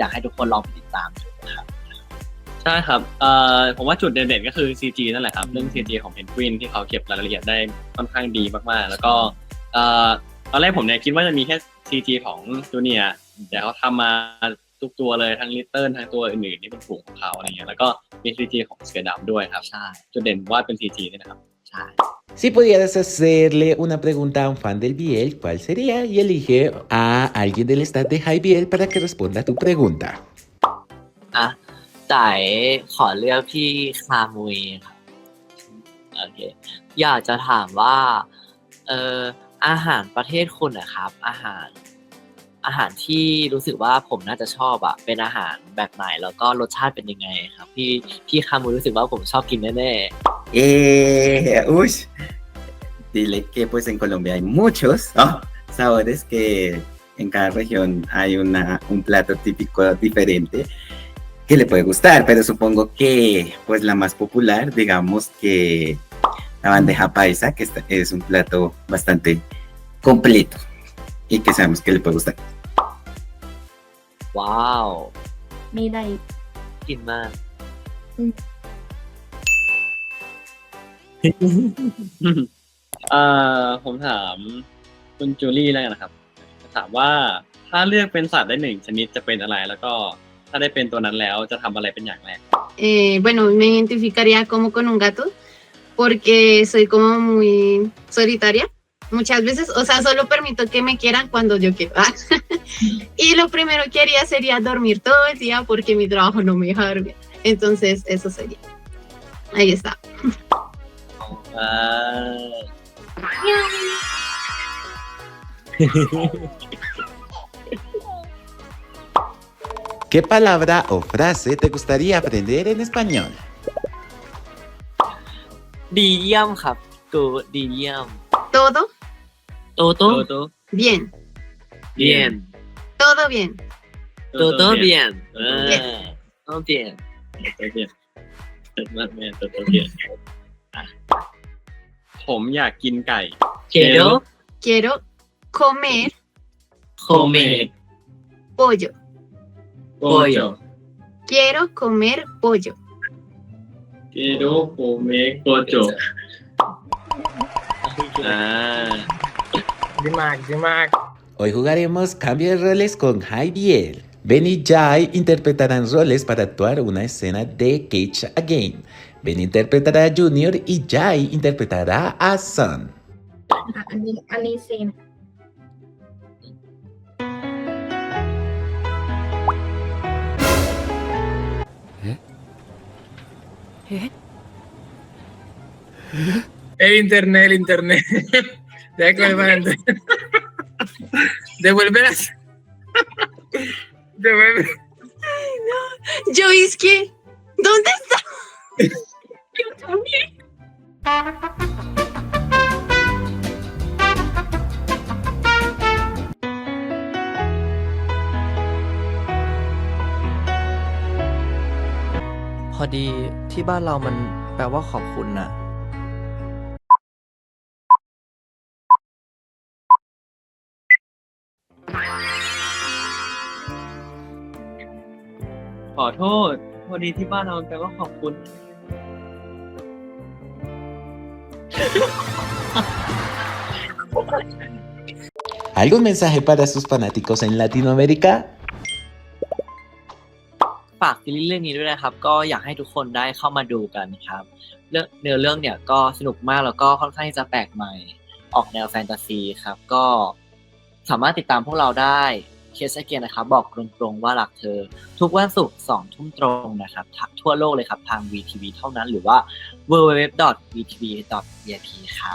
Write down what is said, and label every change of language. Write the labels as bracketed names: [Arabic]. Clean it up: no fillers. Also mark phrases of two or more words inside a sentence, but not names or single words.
[Thai] ใช่ช่ครับผมว่าจุดเด่นๆก็คือ CG นั่นแหละครับเรื่อง CG ของเพนกวินที่เขาเก็บรายละเอียดได้ค่อนข้างดีมากๆแล้วก็เอ่อตอนแรกผมเนี่ยคิดว่าจะมีแค่ CG ของจูเนียร์แต่เขาทำมาทุกตัวเลยทั้งลิตเติ้ลทั้งตัวอื่นๆที่เป็นฝูงของเขาอะไรเงี้ยแล้วก็มี CG ของเสือดำด้วยครับ ใช่ จุดเด่นว่าเป็น CG นี่นะครับ ใช่ [Spanish] Si pudieras hacerle una pregunta a un fan del Biel, ¿cuál sería? Y elige a alguien del staff de High Biel para que responda a tu pregunta. [Thai] อ่ะจ่ายขอเลือกพี่คามุยครับโอเคอยากจะถามว่าอาหารประเทศคุณนะครับอาหารที่รู้สึกว่าผมน่าจะชอบอะเป็นอาหารแบบไหนแล้วก็รสชาติเป็นยังไงครับพี่คามุยรู้สึกว่าผมชอบกินแน่ [Spanish] Uy, dile que pues en Colombia hay muchos, ¿no? Sabores que en cada región hay un plato típico diferente que le puede gustar, pero supongo que pues la más popular, digamos que la bandeja paisa, que es un plato bastante completo y que sabemos que le puede gustar. [Thai] ๆว้าว มีอะไรอีก กินมาก ผมถามคุณจูลี่แล้วกันนะครับถามว่าถ้าเลือกเป็นสัตว์ได้หนึ่งชนิดจะเป็นอะไรแล้วก็ถ้าได้เป็นตัวนั้นแล้วจะทำอะไรเป็นอย่างแรก [Spanish] Bueno, me identificaría como con un gato porque soy como muy solitaria. Muchas veces, o sea, solo permito que me quieran cuando yo quiero. Y lo primero que haría sería dormir todo el día porque mi trabajo no me deja dormir. Entonces, eso sería. Ahí está. [Thai] อ่า [Spanish] ¿Qué palabra o frase te gustaría aprender en español? [Thai] ดีเยี่ยมครับกูดีเยี่ยม [Spanish] Todo โตโต โต bien. bien Todo bien. todo todo bien todo bien โตเบียนแม่โตเบียน ผมอยากกินไก่ quiero Quiero comer comer pollo. pollo Quiero comer pollo. Quiero comer pollo อ่า [Thai] ดีมาก [Spanish] Hoy jugaremos Cambio de roles con High Biel. Ben y Jai interpretarán roles para actuar una escena de Cage Again. Ben interpretará a Junior y Jai interpretará a Sun. [Thai] อันนี้ซีน [Spanish] El internet. Deja que me mande. Devuélvelas. Devuelve. Yo es que, ¿dónde está? Yo también. [Thai] พอดีที่บ้านเรามันแปลว่าขอบคุณน่ะ ขอโทษพอดีที่บ้านเราแปลว่าขอบคุณ [Spanish] ¿Algún mensaje para sus fanáticos en Latinoamérica? [Thai] ฝากซีรีส์เรื่องนี้ด้วยนะครับ ก็อยากให้ทุกคนได้เข้ามาดูกันครับเรื่องเนี่ยก็สนุกมากแล้วก็ค่อนข้างที่จะแปลกใหม่ออกแนวแฟนตาซีครับก็สามารถติดตามพวกเราได้เคสเกียนะครับบอกตรงๆว่ารักเธอ ทุกวันศุกร์ 2 ทุ่มตรงนะครับทั่วโลกเลยครับทาง VTV เท่านั้นหรือว่า www.vtv.vip ครับ